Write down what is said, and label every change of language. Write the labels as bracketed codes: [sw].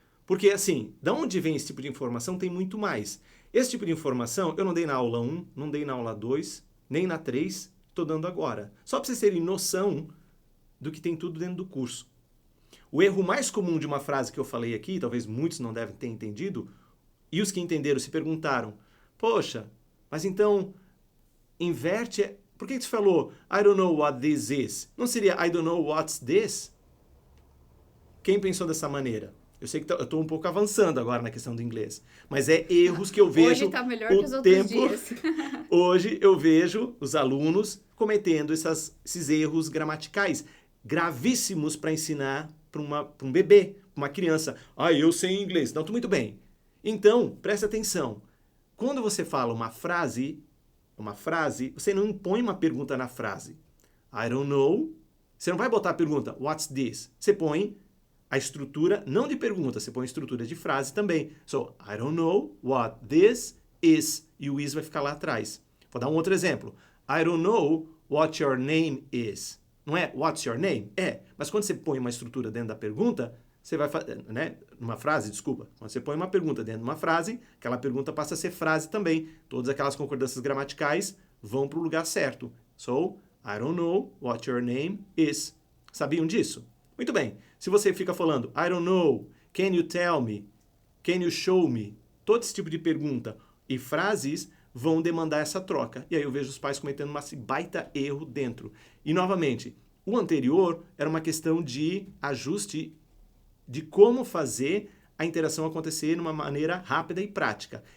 [pt] Porque, assim, da onde vem esse tipo de informação tem muito mais. Esse tipo de informação eu não dei na aula 1, não dei na aula 2, nem na 3, estou dando agora. Só para vocês terem noção do que tem tudo dentro do curso. O erro mais comum de uma frase que eu falei aqui, talvez muitos não devem ter entendido, e os que entenderam se perguntaram, poxa, mas então, inverte... Por que você falou, [en] I don't know what this is? [pt] Não seria [en] I don't know what's this? [pt] Quem pensou dessa maneira? Eu sei que eu estou um pouco avançando agora na questão do inglês, mas é erros que eu vejo hoje está melhor que os outros dias. Hoje eu vejo os alunos cometendo esses erros gramaticais gravíssimos para ensinar para um bebê, para uma criança. Ah, eu sei inglês. Não, estou muito bem. Então, preste atenção. Quando você fala uma frase, você não impõe uma pergunta na frase. [en] I don't know. [pt] Você não vai botar a pergunta, [en] what's this? [pt] Você põe a estrutura, não de pergunta, você põe a estrutura de frase também. [en] So, I don't know what this is. [pt] E o is vai ficar lá atrás. Vou dar um outro exemplo. [en] I don't know what your name is. [pt] Não é [en] what's your name? [pt] É. Mas quando você põe uma estrutura dentro da pergunta, você vai fazer, né? Numa frase, desculpa. Quando você põe uma pergunta dentro de uma frase, aquela pergunta passa a ser frase também. Todas aquelas concordâncias gramaticais vão para o lugar certo. [en] So, I don't know what your name is. [pt] Sabiam disso? Muito bem. Se você fica falando, [en] I don't know, can you tell me, can you show me, [pt] todo esse tipo de pergunta e frases vão demandar essa troca. E aí eu vejo os pais cometendo um baita erro dentro. E, novamente, o anterior era uma questão de ajuste de como fazer a interação acontecer de uma maneira rápida e prática.